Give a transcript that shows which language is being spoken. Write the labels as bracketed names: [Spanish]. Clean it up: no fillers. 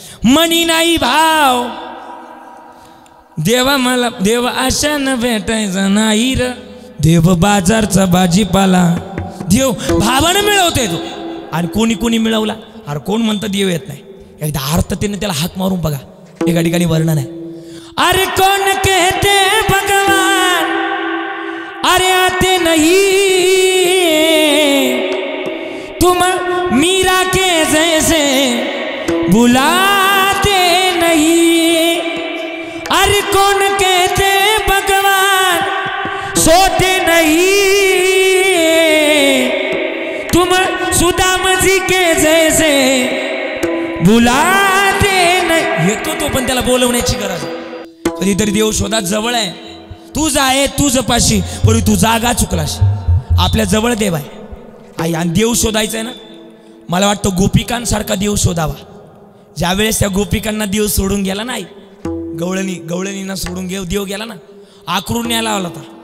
[Marathi] मनी नाही भाव, देवा मला, देव आशा न भेटायचा नाही र, देव बाजारचा भाजीपाला. देव भावानं मिळवते तो. आणि कोणी कोणी मिळवला? अरे कोण म्हणतं देव येत नाही? एकदा अर्थतेने त्याला हाक मारून बघा. एका ठिकाणी वर्णन आहे. [Hindi] अरे कौन कहते भगवान अरे आते नहीं, तुम मीरा के जैसे बुलाते नहीं. अरे कौन कहते भगवान सोते नहीं, तुम सुदाम जी के जैसे बुलाते नहीं. [Marathi] येतो तो पण त्याला बोलवण्याची गरज. कधीतरी देव शोधात जवळ आहे, तुझ आहे तुझ पाशी, पण तू जागा चुकलास. आपल्या जवळ देव आहे आई. आणि देव शोधायचा आहे ना, मला वाटतं गोपिकांसारखा देव शोधावा. ज्यावेळेस त्या गोपिकांना देव सोडून गेला नाही, गवळणींना सोडून देव गेला ना, आखरून न्यायला आला होता.